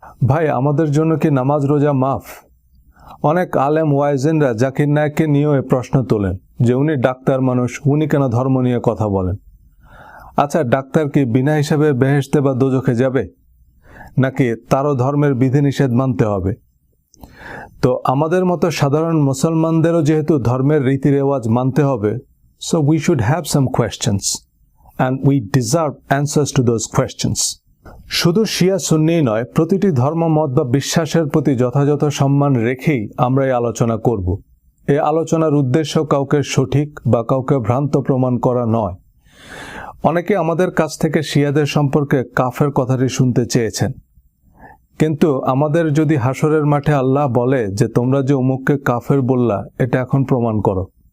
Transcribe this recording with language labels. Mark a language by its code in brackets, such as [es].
[bn] ভাই, আমাদের জন্য কি নামাজ রোজা মাফ? অনেক আলেম ওয়াইজেনরা জাকির নায়েককে নিয়েও এই প্রশ্ন তোলেন যে উনি ডাক্তার মানুষ, উনি কেন ধর্ম নিয়ে কথা বলেন? আচ্ছা, ডাক্তার কি বিনা হিসাবে বেহেশতে বা দোজখে যাবে, নাকি তারও ধর্মের বিধিনিষেধ মানতে হবে? তো আমাদের মতো সাধারণ মুসলমানদেরও যেহেতু ধর্মের রীতি রেওয়াজ মানতে হবে, [en] so we should have some questions and we deserve answers to those questions. [bn] শুধু শিয়া সুন্নি নয়, প্রতিটি ধর্মমত বা বিশ্বাসের প্রতি যথাযথ সম্মান রেখেই আমরা এই আলোচনা করব। এই আলোচনার উদ্দেশ্য কাউকে সঠিক বা কাউকে ভ্রান্ত প্রমাণ করা নয়। অনেকে আমাদের কাছ থেকে শিয়াদের সম্পর্কে কাফের কথাটি শুনতে চেয়েছেন, কিন্তু আমাদের যদি হাসরের মাঠে আল্লাহ বলে যে তোমরা যে অমুককে কাফের বললা, এটা এখন প্রমাণ করো।